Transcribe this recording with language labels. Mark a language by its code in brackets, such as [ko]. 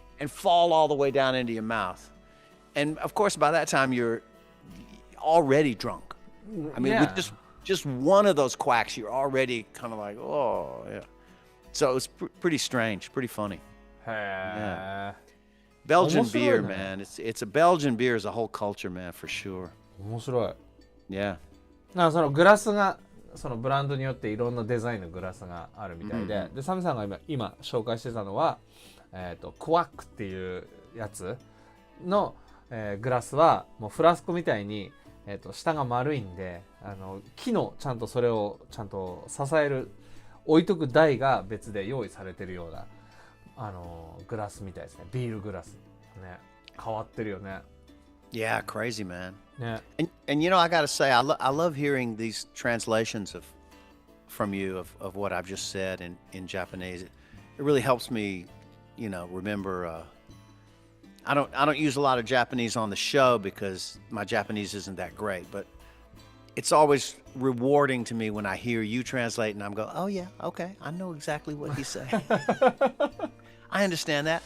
[en] and fall all the way down into your mouth. And of course, by that time, you're already drunk. I mean, Yeah. with just one of those quacks, you're already kind of like, oh, yeah. So it was pretty strange, pretty funny. [ja] へえ [en] Belgian [ja] 面白いね。 [en] beer, man. It's a Belgian beer is a whole culture, man, for sure. [ja] 面白い [en] Yeah. [ja] なんかそのグラスがそのブランドによっていろんなデザインのグラスがあるみたいで、でサミさんが今紹介してたのは、クワックっていうやつの、グラスはもうフラスコみたいに、下が丸いんで木のちゃんとそれをちゃんと支える置いとく台が別で用意されてるようなグラスみたいですね。ビールグラスね。変わってるよね。 [en] Yeah, crazy, man. [ja] ね。 [en] And I got to say, I love hearing these translations from you of what I've just said in Japanese. It really helps me, remember. I don't use a lot of Japanese on the show because my Japanese isn't that great, but it's always rewarding to me when I hear you translate and I'm going, oh yeah, okay, I know exactly what he's saying. I understand that.